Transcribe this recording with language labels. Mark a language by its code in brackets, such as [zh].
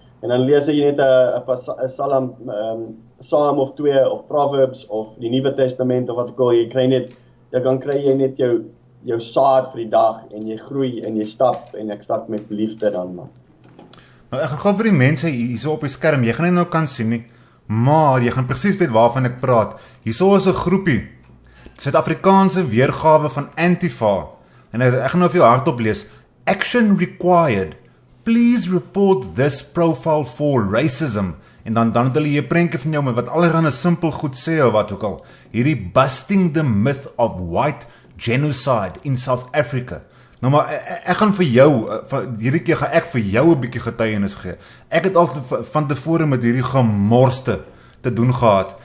[af] En dan lees jy net 'n Psalm of 2 of Proverbs of die Nuwe Testament of wat ook al, dan kry jy net jou saad vir die dag en jy groei en jy stap en ek stap met liefde dan man. Nou, ek gaan gou vir die mense hierso op die skerm, jy gaan nie nou kan sien nie, maar jy gaan presies weet waarvan ek praat. Hierso is 'n groepie, Suid-Afrikaanse weergawe van Antifa, en ek gaan nou vir jou hardop lees. [en] Action required. Please report this profile for racism. [af] En dan het hulle hier 'n prentjie van jou met wat allerhande simpel goed sê of wat ook al. Hierdie [en] busting the myth of white genocide in South Africa. [af] Nou maar ek gaan vir jou, hierdie keer gaan ek vir jou 'n bietjie getuienis gee. Ek het altyd van tevore met hierdie gemorste te doen gehad.